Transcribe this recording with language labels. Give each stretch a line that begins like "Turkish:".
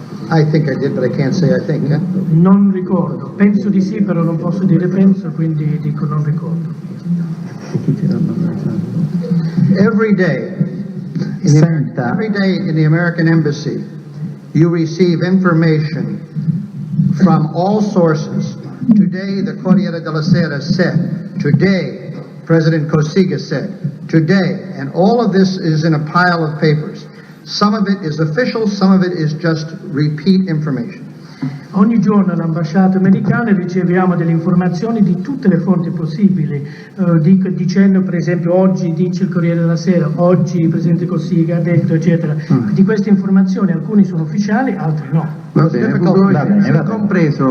English: I think I did, but I can't say I think.
Italian: Non ricordo, penso di sì, però non posso dire penso, quindi dico non ricordo.
English: Every day in the American Embassy, you receive information from all sources. Today, the Corriere della Sera said. Today, President Cossiga said. Today, and all of this is in a pile of papers. Some of it is official, some of it is just repeat information.
Italian: Ogni giorno all'ambasciata americana riceviamo delle informazioni di tutte le fonti possibili, dicendo per esempio oggi dice il Corriere della Sera, oggi il Presidente Cossiga ha detto, eccetera. Di queste informazioni alcune sono ufficiali, altre no. Va bene, compreso.